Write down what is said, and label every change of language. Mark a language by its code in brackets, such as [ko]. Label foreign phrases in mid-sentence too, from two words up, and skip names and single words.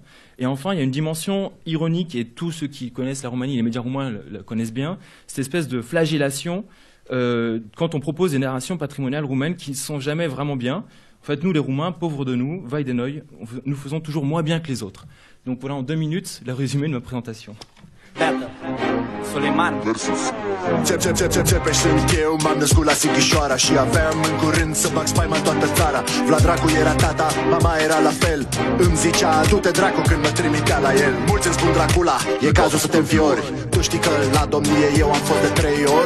[fr] Et enfin, il y a une dimension ironique, et tous ceux qui connaissent la Roumanie, les médias roumains la connaissent bien, cette espèce de flagellation quand on propose des narrations patrimoniales roumaines qui ne sont jamais vraiment bien. En fait, nous, les Roumains, pauvres de nous, [ro] vai de noi, [fr] nous faisons toujours moins bien que les autres. Donc voilà, en 2 minutes, le résumé de ma présentation. [ro] Suleiman Sunt eu, m-am născut la Sighișoara și aveam în curând să bag spaima în toată țara. Vlad Dracu era tata, mama era la fel. Îmi zicea, du-te dracu când mă trimitea la el. Mulți îmi spun Dracula, e cazul să te înfiori. Tu știi că la domnie eu am fost de 3 ori.